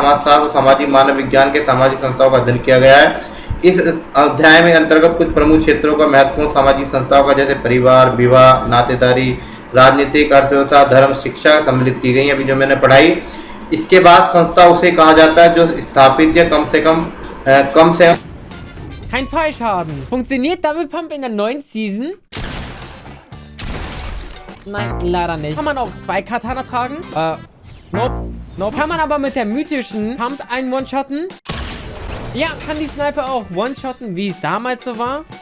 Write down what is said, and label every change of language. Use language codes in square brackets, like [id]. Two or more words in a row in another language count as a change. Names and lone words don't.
[hi] समाजशास्त्र और सामाजिक मानव विज्ञान के सामाजिक संस्थाओं का अध्ययन किया गया है। इस अध्याय में अंतर्गत कुछ प्रमुख क्षेत्रों का महत्वपूर्ण सामाजिक संस्थाओं का, जैसे परिवार, विवाह, नातेदारी, राजनीतिक, अर्थव्यवस्था, धर्म, शिक्षा सम्मिलित की गई अभी जो मैंने पढ़ाई। इसके बाद संस्था उसे कहा जाता है जो स्थापित या कम से कम [de] Kein Fallschaden. Funktioniert Double Pump in der neuen Season? Nein, leider nicht. Kann man auch 2 Katana tragen? Nope. Kann man aber mit der mythischen Pump einen One-Shotten? Ja, kann die Sniper auch One-Shotten, wie es damals so war?